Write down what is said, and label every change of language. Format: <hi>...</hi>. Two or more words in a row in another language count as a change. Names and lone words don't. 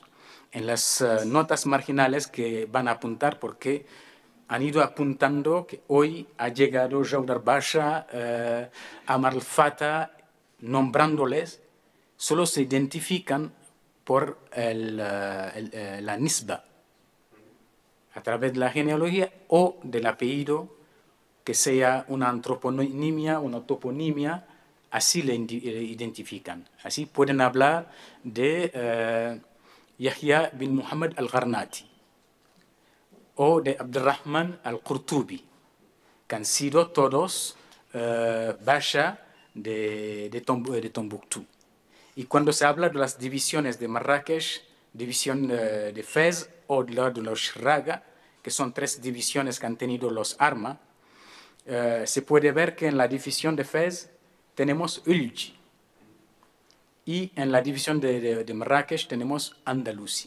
<es>En las notas marginales que van a apuntar, porque han ido apuntando que hoy ha llegado Jaudar Basha, Amar al-Fata, nombrándoles, solo se identifican por la nisba, a través de la genealogía o del apellido, que sea una antroponimia, una toponimia, así le identifican. Así pueden hablar de Yahya bin Muhammad al-Gharnati o de Abdurrahman al-Qurtubi, que han sido todos Basha de Tombuctú. Y cuando se habla de las divisiones de Marrakech, división de Fez o de los Shraga, que son 3 divisiones que han tenido los Arma, se puede ver que en la división de Fez tenemos Ulji y en la división de Marrakech tenemos Andalusi.</es>